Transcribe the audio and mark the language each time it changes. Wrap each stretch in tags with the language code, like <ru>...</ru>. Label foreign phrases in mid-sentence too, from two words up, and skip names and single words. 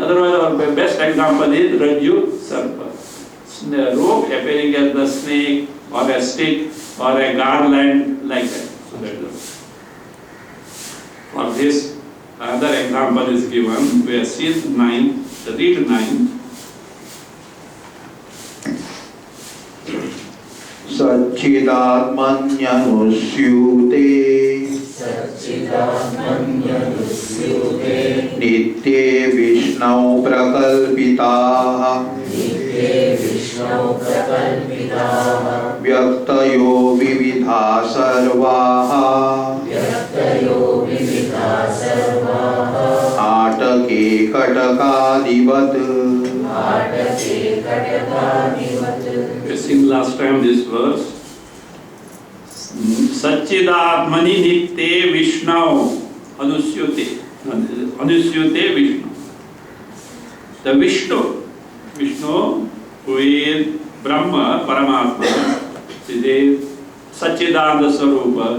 <en>Otherwise, our best example is</en> <sa>Rajju Sarpa.</sa> <en>Rope appearing as the snake or a stick or a garland like that. So that is. For this, another example is given. We have seen 9, read 9.</en> <sa>Satchidatmanyanusyute Nitye Vishnau Prakalpitaha Vyaktayo Vividha Sarvaha Atake Katakadivat.</sa> <en>We seen last time this verse.</en> <sa>Satchidatmani Nitye Vishnau Anusyute Vishnu.</sa> <en>The Vishnu who is Brahma, Paramatma, is</en> <sa>Satchidananda Sarupa.</sa>